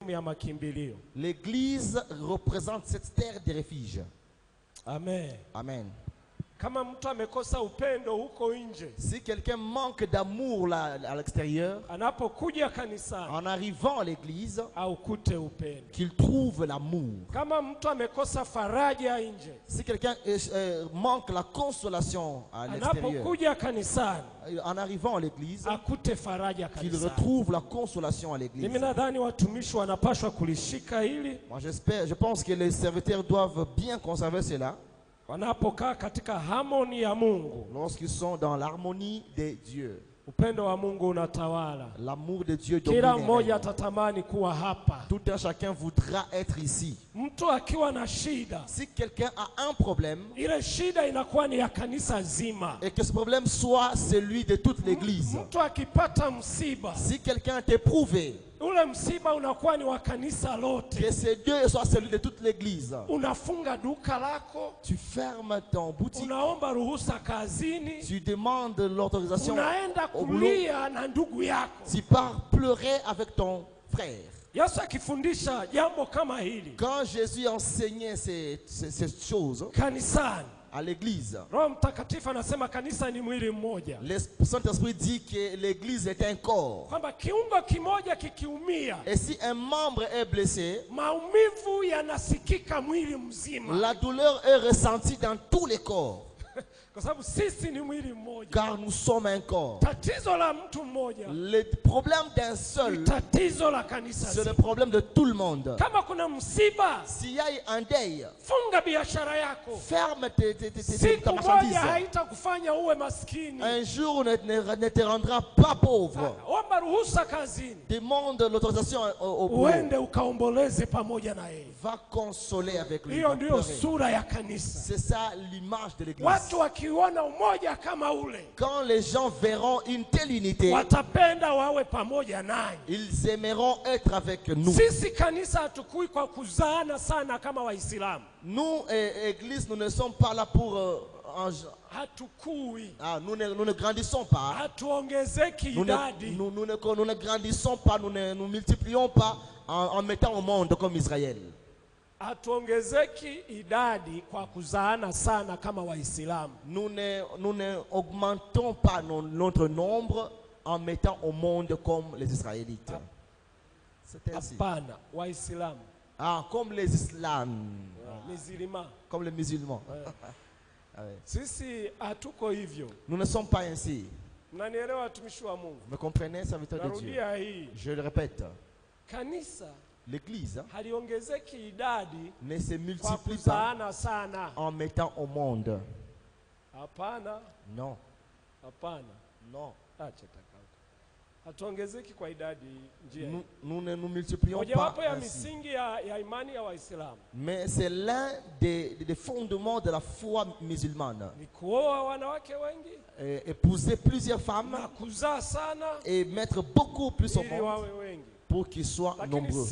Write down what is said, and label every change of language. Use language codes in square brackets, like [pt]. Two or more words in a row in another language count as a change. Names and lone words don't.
[fr] L'église représente cette terre de refuge. Amen. Amen. [sw] Kama mtu amekosa upendo huko nje, [fr] si quelqu'un manque d'amour là à l'extérieur, [sw] anapokuja kanisani, [fr] en arrivant à l'église, [sw] aukute upendo. [fr] qu'il trouve l'amour. [sw] Kama mtu amekosa faraja nje, [fr] si quelqu'un manque la consolation à l'extérieur, [sw] anapokuja kanisani, [fr] en arrivant à l'église, [sw] akute faraja kanisani, [fr] qu'il retrouve la consolation à l'église. [sw] Mimi nadhani watumishi wanapaswa kulishika hili. [fr] Moi je pense que les serviteurs doivent bien conserver cela. [sw] Wanapokaa katika harmony ya Mungu, [fr] lorsqu'ils sont dans l'harmonie de Dieu, [sw] upendo wa Mungu unatawala. [fr] L'amour de Dieu domine. [sw] Kila mmoja atatamani kuwa hapa. [fr] Tout un chacun voudra être ici. [sw] Mtu akiwa na shida, [fr] si quelqu'un a un problème, [sw] ile shida inakuwa ni ya kanisa zima, [fr] et que ce problème soit celui de toute l'église. [sw] Mtu akipata msiba, [fr] si quelqu'un est éprouvé, [sw] ule msiba unakuwa ni wa kanisa lote. [fr] Que ce Dieu soit celui de toute l'église. [sw] Unafunga duka lako, [fr] tu fermes ton boutique, [sw] unaomba ruhusa kazini, [fr] tu demandes l'autorisation [sw] unaenda kulia na ndugu yako, [fr] tu pars pleurer avec ton frère. [sw] Yesu akifundisha jambo kama hili, [fr] quand Jésus enseignait ces choses [sw] kanisani, [fr] à l'église, [sw] Roho Mtakatifu anasema kanisa ni mwili mmoja. [fr] Le Saint-Esprit dit que l'église est un corps. [sw] Kwamba kiungo kimoja kikiumia, [fr] et si un membre est blessé, [sw] maumivu yanasikika mwili mzima. [fr] La douleur est ressentie dans tous les corps. [sw] Kwa sababu sisi ni mwili mmoja. [fr] Car nous sommes un corps. [sw] Tatizo la mtu mmoja, [fr] le problème d'un seul, [sw] tatizo la kanisa, [fr] c'est le problème de tout le monde. [sw] Kama kuna msiba, [fr] s'il y a un deuil, [sw] funga biashara yako, [fr] ferme ta marchandise. [sw] Haitakufanya uwe maskini. [fr] Un jour ne te rendra pas pauvre. [sw] Omba ruhusa kazini, [fr] demande l'autorisation au boulot. [sw] Uende ukaomboleze pamoja na yeye. [fr] Va consoler avec lui. [sw] Hiyo ndio sura ya kanisa. [fr] C'est ça l'image de l'église. [sw] Watu wakiona umoja kama ule, [fr] quand les gens verront une telle unité, [sw] watapenda wawe pamoja naye. [fr] Ils aimeront être avec nous. [sw] Sisi kanisa hatukui kwa kuzaana sana kama Waislamu. [fr] Nous, église, nous ne sommes pas là pour [sw] hatukui. [fr] Nous ne grandissons pas. [sw] Hatuongezeki idadi. [fr] Nous ne grandissons pas, nous ne nous multiplions pas en mettant au monde comme Israël. [sw] Hatuongezeki idadi kwa kuzaana sana kama Waislamu. [fr] Nous ne augmentons pas notre nombre en mettant au monde comme les Israélites. C'est ainsi. [sw] Hapana, Waislamu. [fr] Comme les Islams. Musulmans. Comme les musulmans. [sw] Sisi hatuko hivyo. [fr] Nous ne sommes pas ainsi. [sw] Mnanielewa watumishi wa Mungu? [fr] Vous comprenez, serviteur de Dieu? Je le répète. [sw] Kanisa, [fr] l'église [sw] haliongezeki idadi [fr] ne se multiplie pas [sw] sana [fr] en mettant au monde. [sw] Hapana. [fr] Non. [sw] Hapana. [fr] Non. [sw] Acha takauka. Hatuongezeki kwa idadi njia. [fr] Nous ne nous multiplions pas ainsi. Mais c'est l'un des fondements de la foi musulmane. Épouser plusieurs femmes et mettre beaucoup plus au monde pour qu'ils soient nombreux.